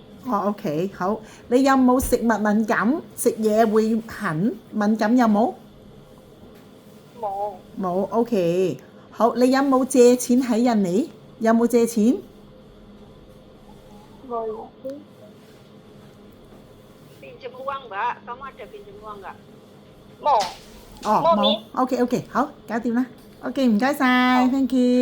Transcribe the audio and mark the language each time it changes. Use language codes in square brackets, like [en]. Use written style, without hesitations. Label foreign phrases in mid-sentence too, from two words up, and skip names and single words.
[yue] OK 好你有冇食物敏感？食嘢會痕敏感有冇？冇 OK 好你有冇借錢喺印尼？有冇借錢？ [id] 冇。pinjam uang Mbak, kamu ada pinjam uang nggak? Mau. [yue] OK OK 好搞掂啦。OK 唔該晒 [en] Thank you。